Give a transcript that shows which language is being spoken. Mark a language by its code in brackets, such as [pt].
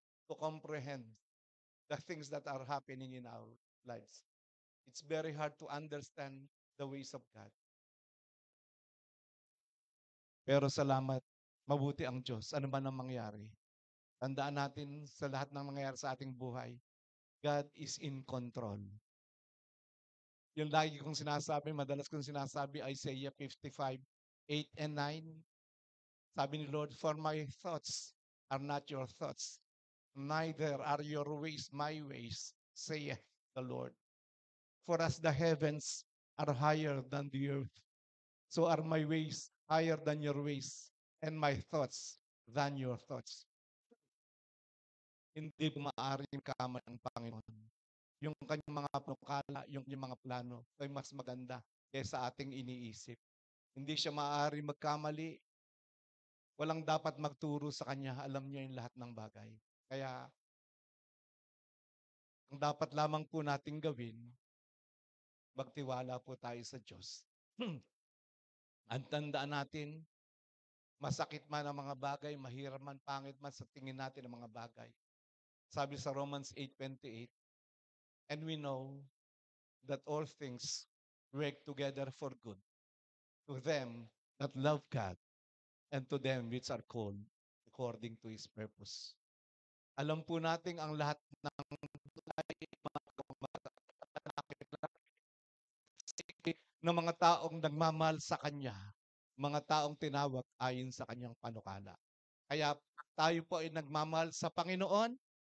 [en] To comprehend the things that are happening in our lives. It's very hard to understand the ways of God. [tl] Pero salamat, mabuti ang Diyos, ano man ang mangyari. Tandaan natin sa lahat ng mangyayari sa ating buhay, [en] God is in control. [tl] Yung lagi kong sinasabi, madalas kong sinasabi, Isaiah 55, 8 and 9. Sabi ni Lord, [en] for my thoughts are not your thoughts, neither are your ways my ways, saith the Lord. For as the heavens are higher than the earth, so are my ways higher than your ways, and my thoughts than your thoughts. [tl] Hindi po maaaring kamali ng Panginoon. Yung kanyang mga panukala, yung kanyang mga plano ay mas maganda kaysa ating iniisip. Hindi siya maaaring magkamali. Walang dapat magturo sa kanya. Alam niya yung lahat ng bagay. Kaya, ang dapat lamang po nating gawin, magtiwala po tayo sa Diyos. Ang tandaan natin, masakit man ang mga bagay, mahirap man, pangit man sa tingin natin ang mga bagay. Sabi sa Romans 8:28, [en] and we know that all things work together for good to them that love God and to them which are called according to His purpose. [tl] Alam po natin ang lahat ng mga taong nagmamahal sa Kanya, mga taong tinawag ayon sa Kanyang panukala. Kaya tayo po ay nagmamahal sa Panginoon.